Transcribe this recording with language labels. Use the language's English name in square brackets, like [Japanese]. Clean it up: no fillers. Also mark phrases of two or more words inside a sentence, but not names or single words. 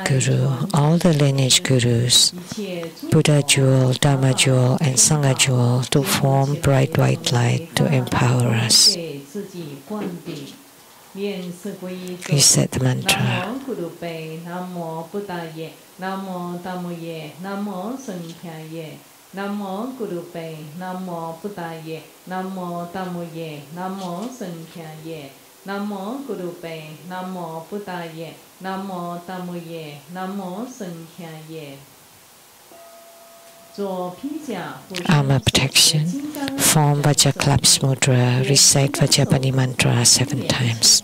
[English] guru, all the lineage gurus, Buddha jewel, Dharma jewel, and Sangha jewel to form bright white light to empower us. Reset the mantra. [Sanskrit] Namo Gurupe, Namo Buddhaye, Namo Dhammoye, Namo Sankyaye, Namo Gurupe, Namo Buddhaye, Namo Dhammoye, Namo Sankyaye. [English] Armor protection. Form Vajraklaps mudra. Recite Vajrapani mantra 7 times.